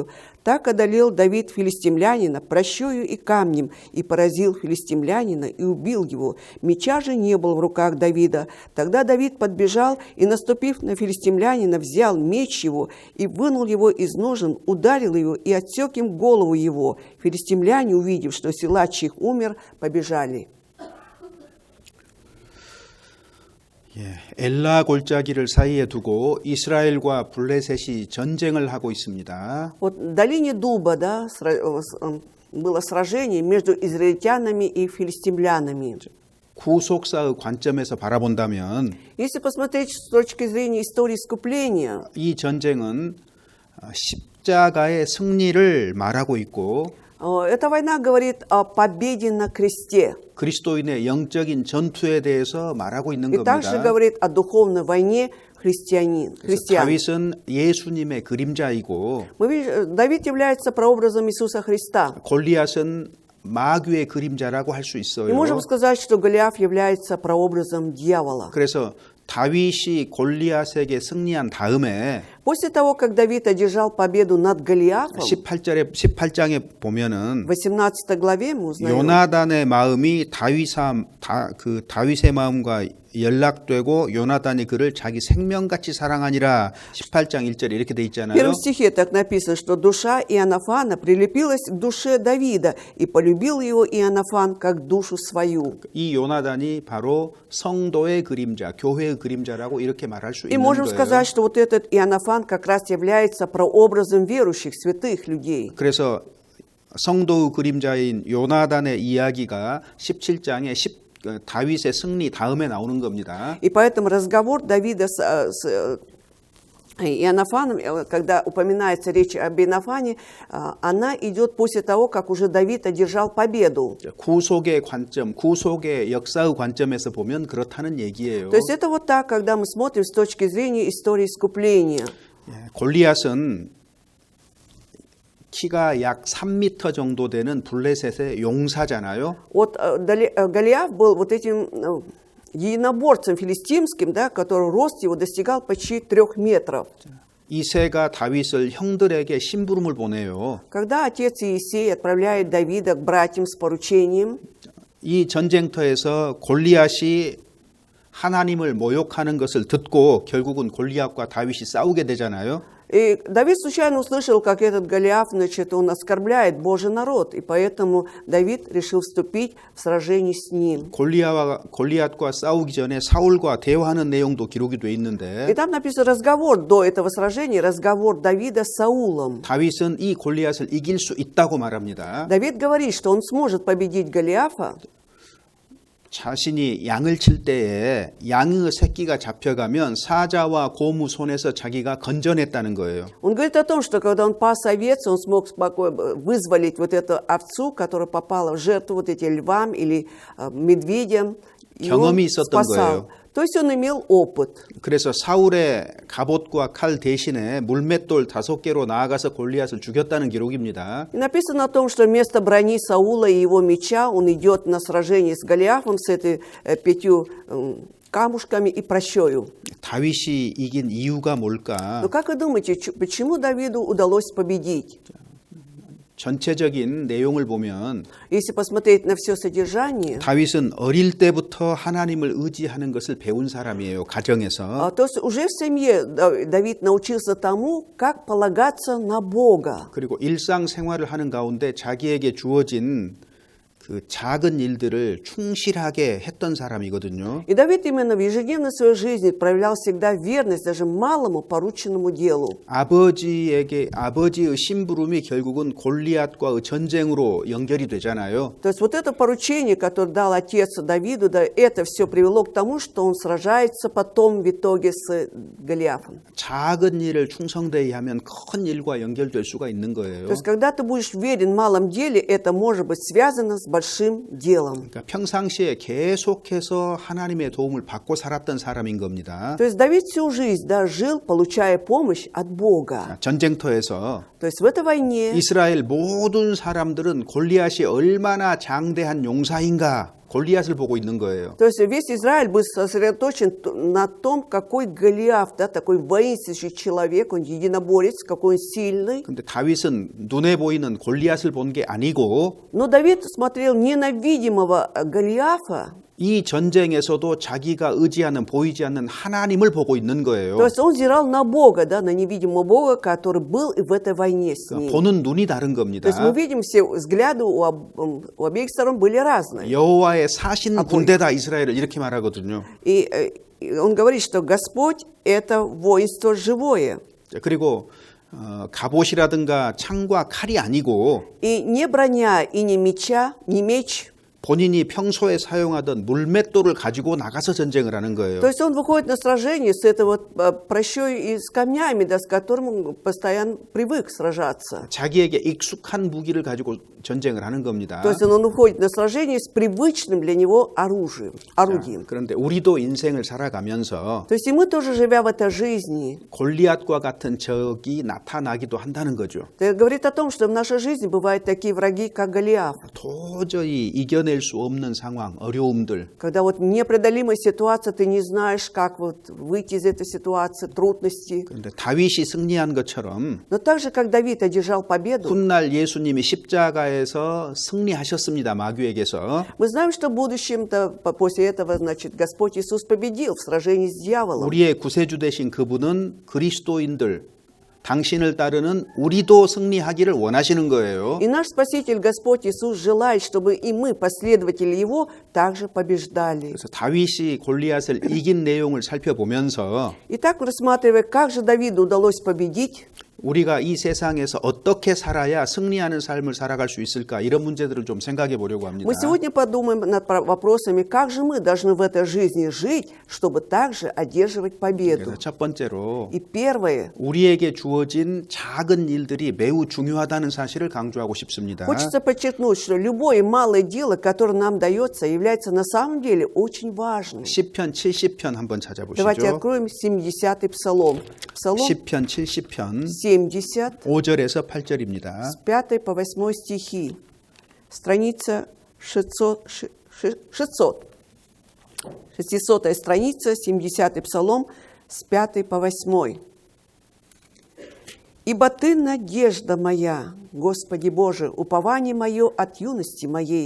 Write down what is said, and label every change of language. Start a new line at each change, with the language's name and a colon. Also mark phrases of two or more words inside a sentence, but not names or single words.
Russian: Так одолел Давид филистимлянина пращою и камнем, и поразил филистимлянина, и убил его. Меча же не было в руках Давида. Тогда Давид подбежал, и, наступив на филистимлянина, взял меч его, и вынул его из ножен, ударил его, и отсек им голову его. Филистимляне, увидев, что силач их умер, побежали.
Korean: 엘라 골짜기를 사이에 두고 이스라엘과 블레셋이 전쟁을 하고 있습니다.
Russian: Вот в долине Дуба, да, было сражение между израильтянами и филистимлянами.
Korean: 구속사의 관점에서 바라본다면
Russian: Если посмотреть с точки зрения истории искупления,
Korean: 이 전쟁은 십자가의 승리를 말하고 있고
Russian: эта война говорит о победе на кресте.
Korean: 그리스도인의 영적인 전투에 대해서 말하고 있는
Russian: И также
Korean: 겁니다.
Russian: говорит о духовной войне христиан.
Korean: 다윗은 예수님의 그림자이고
Russian: Давид является прообразом Иисуса Христа.
Korean: 골리앗은 마귀의 그림자라고 할 수
Russian: И
Korean: 있어요.
Russian: можем сказать, что Голиаф является прообразом дьявола.
Korean: 그래서 다윗이 골리앗에게 승리한 다음에
Russian: После того, как Давид одержал победу над Голиафом,
Korean: 18장에 보면은
Russian: в 18 главе мы узнаем,
Korean: 요나단의 마음이 다윗의 마음과 연락되고 요나단이 그를 자기 생명같이 사랑하니라 18장 1절 이렇게 돼
Russian: в
Korean: 있잖아요.
Russian: первом стихе так написано, что душа Иоаннафана прилепилась к душе Давида, и полюбил его Иоаннафан как душу свою.
Korean: 이 요나단이 바로 성도의 그림자, 교회의 그림자라고 이렇게 말할 수
Russian: И
Korean: 있는
Russian: можем
Korean: 거예요.
Russian: сказать, что вот этот Иоаннафан как раз является прообразом верующих, святых людей.
Korean: 그래서 성도의 그림자인 요나단의 이야기가 17장에 다윗의 승리 다음에 나오는 겁니다.
Russian: И поэтому разговор Давида с Иоаннафаном, когда упоминается речь об Иоаннафане, она идет после того, как уже Давид одержал победу.
Korean: 구속의 관점, 구속의 역사의 관점에서 보면 그렇다는 얘기예요.
Russian: То есть это вот так, когда мы смотрим с точки зрения истории искупления.
Korean: 골리앗은 키가 약 3m 정도 되는 블레셋의 용사잖아요.
Russian: Вот Голиаф был вот этим единоборцем филистимским, да, который рост его достигал почти 3 метров.
Korean: 이새가 다윗을 형들에게 심부름을 보내요.
Russian: Когда отец Иисей отправляет Давида к братьям с поручением,
Korean: 이 전쟁터에서 골리앗이 하나님을 모욕하는 것을 듣고 결국은 골리앗과 다윗이 싸우게 되잖아요.
Russian: И Давид случайно услышал, как этот Голиаф, значит, он оскорбляет Божий народ, и поэтому Давид решил вступить в сражение с ним.
Korean: 골리앗과 싸우기 전에 사울과 대화하는 내용도 기록이 돼
Russian: И
Korean: 있는데
Russian: там написан разговор до этого сражения, разговор Давида с Саулом.
Korean: 다윗은 이 골리앗을 이길 수 있다고 말합니다.
Russian: Давид говорит, что он сможет победить Голиафа.
Korean: 자신이 양을 칠 때에 양의 새끼가 잡혀가면 사자와 고무 손에서 자기가 건져냈다는 거예요.
Russian: Он говорит о том, что когда он пас овец, он смог спокойно вызволить вот эту овцу, которая попала в жертву вот этим львам или медведям, и он
Korean: 경험이 있었던
Russian: спасал.
Korean: 거예요.
Russian: То есть он имел опыт.
Korean: 그래서 사울의 갑옷과 칼 대신에 물맷돌 5개로 나아가서 골리앗을 죽였다는 기록입니다.
Russian: И написано о том, что вместо брони Саула и его меча он идет на сражение с Голиафом с этой 5 камушками и прощою.
Korean: 다윗이 이긴 이유가 뭘까?
Russian: Но как вы думаете, почему Давиду удалось победить?
Korean: 전체적인 내용을 보면
Russian: Если посмотреть на все содержание,
Korean: 다윗은 어릴 때부터 하나님을 의지하는 것을 배운 사람이에요. 가정에서.
Russian: то есть уже в семье Давид научился тому, как полагаться на Бога.
Korean: 그리고 일상생활을 하는 가운데 자기에게 주어진 그 작은 일들을 충실하게 했던 사람이거든요.
Russian: И Давид именно в ежедневной своей жизни проявлял всегда верность даже малому порученному делу.
Korean: 아버지의 심부름이 결국은 골리앗과의 전쟁으로 연결이 되잖아요.
Russian: То есть вот это поручение, которое дал отец Давиду, да, это все привело к тому, что он сражается потом в итоге с Голиафом.
Korean: 작은 일을 충성되이 하면 큰 일과 연결될 수가 있는 거예요.
Russian: То есть когда ты будешь верен в малом деле, это может быть связано с большим делом.
Korean: 그러니까 평상시에 계속해서 하나님의 도움을 받고 살았던 사람인 겁니다.
Russian: То есть Давид всю жизнь, да, жил, получая помощь от Бога.
Korean: 전쟁터에서
Russian: То есть в этой войне
Korean: 이스라엘 모든 사람들은 골리앗이 얼마나 장대한 용사인가 골리앗을 보고 있는 거예요.
Russian: То есть весь Израиль был сосредоточен на том, какой Голиаф, да, такой воинствующий человек, он единоборец, какой он сильный.
Korean: 근데 다윗은 눈에 보이는 골리앗을 본 게 아니고
Russian: Но Давид смотрел не на видимого Голиафа,
Korean: 이 전쟁에서도 자기가 의지하는 보이지 않는 하나님을 보고 있는 거예요.
Russian: то есть он взирал на Бога, да, на невидимого Бога, который был и в этой войне с ним.
Korean: 보는 눈이 다른
Russian: То
Korean: 겁니다.
Russian: есть мы видим, все взгляды у обеих сторон были разные.
Korean: 여호와의 사신 군대다 이스라엘을 이렇게 말하거든요.
Russian: И он говорит, что Господь – это воинство живое.
Korean: 그리고 갑옷이라든가 창과 칼이 아니고
Russian: И не броня, и не меча, не меч.
Korean: 본인이 평소에 사용하던 물맷돌을 가지고 나가서 전쟁을 하는 거예요.
Russian: То есть он выходит на сражение с этой вот прощой и с камнями, да, с которым он постоянно привык сражаться.
Korean: 자기에게 익숙한 무기를 가지고 전쟁을 하는 겁니다.
Russian: То есть он выходит на сражение с привычным для него оружием.
Korean: 그런데 우리도 인생을 살아가면서
Russian: То есть и мы тоже, живя в этой жизни,
Korean: 골리앗과 같은 적이 나타나기도 한다는 거죠.
Russian: это говорит о том, что в нашей жизни бывают такие враги, как Голиаф.
Korean: 도저히 이겨낼 수 없는 상황, 어려움들.
Russian: Когда вот непреодолимая ситуация, ты не знаешь, как вот выйти из этой ситуации, трудности.
Korean: 그런데 다윗이 승리한 것처럼
Russian: Но так же, как Давид одержал победу,
Korean: 훗날 예수님이 십자가에서 승리하셨습니다. 마귀에게서.
Russian: мы знаем, что в будущем-то после этого, значит, Господь Иисус победил в сражении с дьяволом.
Korean: 우리의 구세주 되신 그분은 그리스도인들, 당신을 따르는 우리도 승리하기를 원하시는 거예요.
Russian: И наш Спаситель Господь Иисус желает, чтобы и мы, последователи Его, также побеждали.
Korean: 그래서 다윗이 골리앗을 이긴 내용을 살펴보면서
Russian: Итак, рассматривая, как же Давиду удалось победить,
Korean: 우리가 이 세상에서 어떻게 살아야 승리하는 삶을 살아갈 수 있을까 이런 문제들을 좀 생각해 보려고 합니다.
Russian: мы сегодня подумаем над вопросами, как же мы должны в этой жизни жить, чтобы также одерживать победу.
Korean: 그래서 첫 번째로
Russian: И первое,
Korean: 우리에게 주어진 작은 일들이 매우 중요하다는 사실을 강조하고 싶습니다.
Russian: хочется подчеркнуть, что любое малое дело, которое нам дается, является на самом деле очень важным.
Korean: 시편 70편 한번
Russian: Давайте
Korean: 찾아보시죠.
Russian: откроем 70-й псалом. Псалом
Korean: 시편 70편
Russian: 70,
Korean: 5절에서 8절입니다.
Russian: с 5 по 8 стихи. Страница 600. 600-я страница, 70-й псалом, с 5 по 8. «Ибо Ты надежда моя, Господи Боже, упование мое от юности моей.